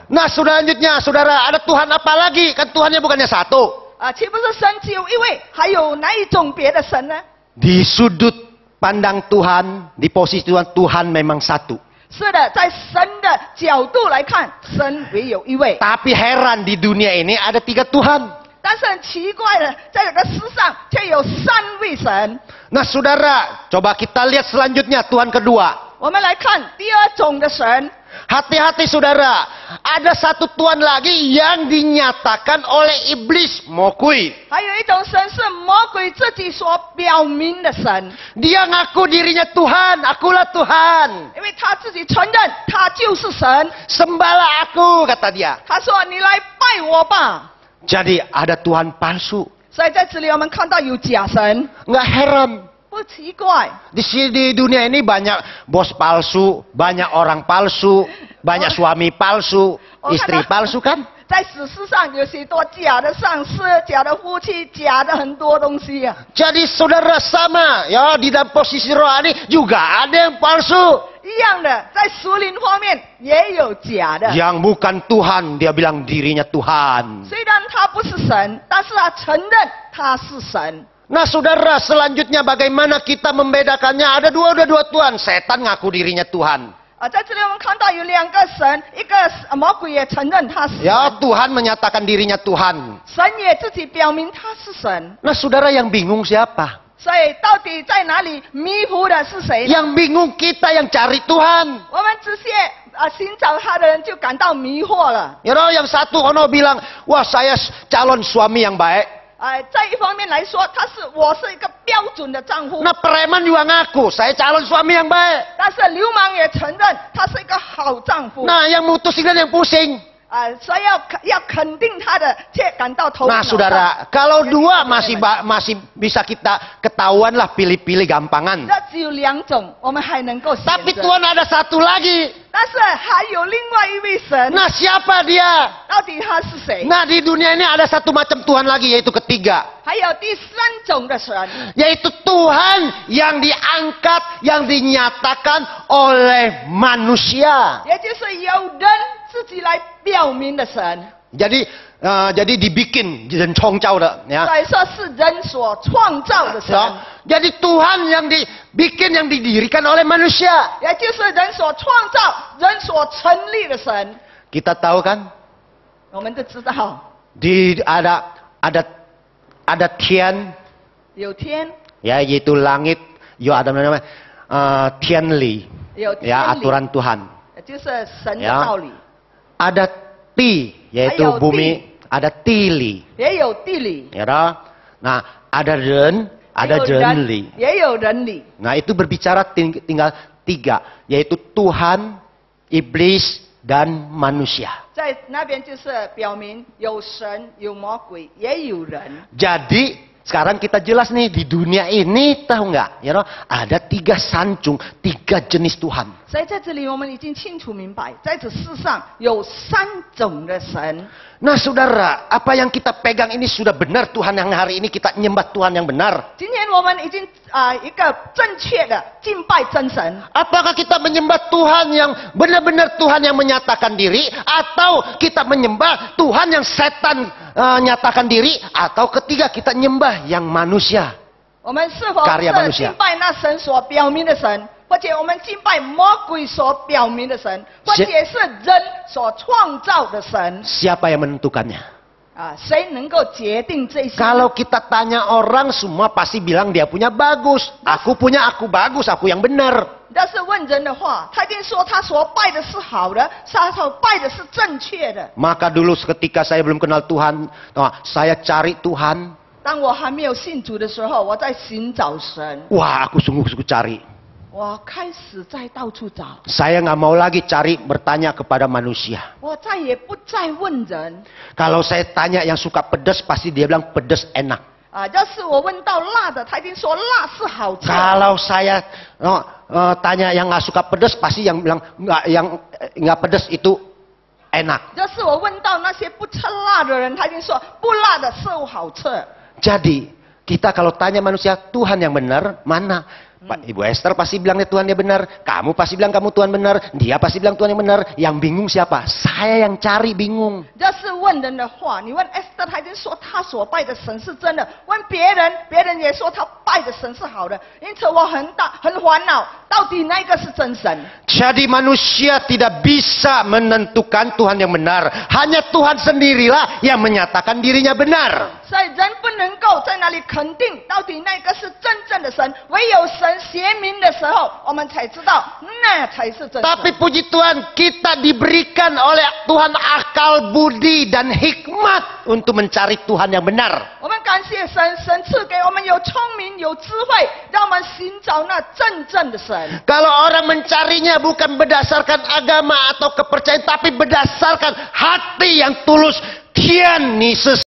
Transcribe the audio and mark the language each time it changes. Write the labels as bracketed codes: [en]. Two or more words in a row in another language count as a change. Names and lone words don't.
[id] Nah selanjutnya saudara, ada Tuhan apa lagi? Kan Tuhannya bukannya 1. [zh] 岂不是神只有一位？还有哪一种别的神呢？ [id] Di sudut pandang Tuhan, di posisi Tuhan, Tuhan memang 1. [zh] 是的，在神的角度来看，神唯有一位。 [id] Tapi heran di dunia ini ada 3 Tuhan. [zh] 但是很奇怪的，在这个世上却有3位神。 [id] Nah saudara, coba kita lihat selanjutnya Tuhan kedua. [zh] 我们来看第二种的神。 [id] Hati-hati saudara, ada 1 Tuhan lagi yang dinyatakan oleh iblis, Mokui. [zh] 还有一种神是魔鬼自己所表明的神， [id] Dia ngaku dirinya Tuhan, akulah Tuhan. [zh] 因为他自己承认他就是神。 [id] Sembahlah aku, kata dia. [zh] 他说：“你来拜我吧。” [id] Jadi ada Tuhan palsu. [zh] 所以在这里我们看到有假神。 [id] Nggak heran. [zh] 不奇怪。 [id] Di dunia ini banyak bos palsu, banyak orang palsu, banyak suami palsu, istri palsu kan? [zh] 在史诗上有许多假的上司、假的夫妻、假的很多东西啊。 [id] Jadi saudara sama ya di dalam posisi rohani juga ada yang palsu. [zh] 一样的，在属灵方面也有假的。 [id] Yang bukan Tuhan dia bilang dirinya Tuhan. [zh] 虽然他不是神，但是他承认他是神。 [id] Nah saudara selanjutnya bagaimana kita membedakannya? Ada dua Tuhan. Setan ngaku dirinya Tuhan. [zh] 在这里我们看到有两个神，一个魔鬼也承认他是神， [id] Ya Tuhan menyatakan dirinya Tuhan. [zh] 神也自己表明他是神。 [id] Nah saudara yang bingung siapa? [zh] 所以到底在哪里迷糊的是谁呢？ [id] Yang bingung kita yang cari Tuhan. [zh] 我们这些寻找他的人就感到迷惑了。 [id] Ya yang satu ono bilang, wah saya calon suami yang baik. [zh] 在一方面来说，我是一个标准的丈夫。 [id] Nah preman juga ngaku, saya calon suami yang baik. [zh] 但是流氓也承认他是一个好丈夫。 [id] Nah yang mutusin dan yang pusing. [zh] 所以要肯定他的，却感到头脑 [id] Nah saudara, kalau dua masih bisa kita ketahuan lah pilih-pilih gampangan. [zh] 这只有两种，我们还能够选 [id] Tapi [zh] 择。 [id] Tuhan ada satu lagi. [zh] 但是还有另外一位神， [id] Nah siapa dia? [zh] 到底他是谁？ [id] Nah di dunia ini ada satu macam Tuhan lagi yaitu ketiga. [zh] 还有第三种的神， [id] Yaitu Tuhan yang diangkat, yang dinyatakan oleh manusia. [zh] 也就是由人自己来表明的神。 [id] Jadi dibikin dan congcau dah, ya. [zh] 所以说是人所创造的神， [id] Ya. Jadi Tuhan yang dibikin, yang didirikan oleh manusia. [zh] 也就是人所创造、人所成立的神。 [id] Kita tahu kan? [zh] 我们都知道， [id] Ada Tian, [zh] 有天， [id] ya yaitu langit, yo ada namanya Tianli, [zh] 有天 [id] ya [zh] 理， [id] aturan Tuhan. [zh] 也就是神的 [id] Ya. [zh] 道理， [id] Ada Ti, yaitu Ayo, bumi. Ada Tili, [zh] 也有地理， [id] ya toh? Nah ada Ren, [zh] 也 [id] ada [zh] 有人 [id] Renli. [zh] 也有人理。 [id] Nah itu berbicara tinggal tiga, yaitu Tuhan, iblis, dan manusia. [zh] 在那边就是表明有神、有魔鬼，也有人。 [id] Jadi sekarang kita jelas nih di dunia ini tahu nggak? Ya toh? Ada tiga sancung, tiga jenis Tuhan. [zh] 所以在这里我们已经清楚明白，在这世上有三种的神。 [id] Nah saudara, apa yang kita pegang ini sudah benar Tuhan yang hari ini kita nyembah Tuhan yang benar. [zh] 今天我们已经一个正确的敬拜真神。 [id] Apakah kita menyembah Tuhan yang benar-benar Tuhan yang menyatakan diri, atau kita menyembah Tuhan yang setan nyatakan diri, atau ketiga kita nyembah yang manusia? [zh] 我们是否 [id] Karya [zh] 是 [id] manusia. [zh] 敬拜那神所表明的神，或者我们敬拜魔鬼所表明的神，或者是人所创造的神？ [id] Siapa yang menentukannya? [zh] 谁能够决定这些？ [id] Kalau kita tanya orang, semua pasti bilang dia punya bagus. Aku punya aku bagus, aku yang benar. [zh] 要是问人的话，他一定说他所拜的是好的，他所拜的是正确的。 [id] Maka dulu ketika saya belum kenal Tuhan, saya cari Tuhan. [zh] 当我还没有信主的时候，我在寻找神， [id] Wah, aku sungguh-sungguh cari. [zh] 我开始在到处找， [id] Saya nggak mau lagi cari bertanya kepada manusia. [zh] 我再也不再问人。 [id] Kalau saya tanya yang suka pedas, pasti dia bilang pedas enak. [zh] 要是我问到辣的，他一定说辣是好吃。 [id] Kalau saya tanya yang nggak suka pedas, pasti yang bilang nggak pedas itu enak. [zh] 要是我问到那些不吃辣的人，他一定说不辣的是好吃。 [id] Jadi kita kalau tanya manusia Tuhan yang benar mana? Pak Ibu Esther pasti bilangnya Tuhan yang benar, kamu pasti bilang kamu Tuhan benar, dia pasti bilang Tuhan yang benar. Yang bingung siapa? Saya yang cari bingung. [zh] 要是问人的话，你问 Esther， 他一定说他所拜的神是真的；问别人，别人也说他拜的神是好的。因此我很烦恼，到底哪一个是真神？ [id] Jadi manusia tidak bisa menentukan Tuhan yang benar. Hanya Tuhan sendirilah yang menyatakan dirinya benar. [zh] 所以人不能够在那里肯定到底那个是真正的神，唯有神显明的时候，我们才知道那才是真神。 [id] Tapi puji Tuhan, kita diberikan oleh Tuhan akal, budi, dan hikmat untuk mencari Tuhan yang benar. [zh] 我们感谢神，神赐给我们有聪明、有智慧，让我们寻找那真正的神。 [id] Kalau orang mencarinya bukan berdasarkan agama atau kepercayaan, tapi berdasarkan hati yang tulus. [zh] Tian ni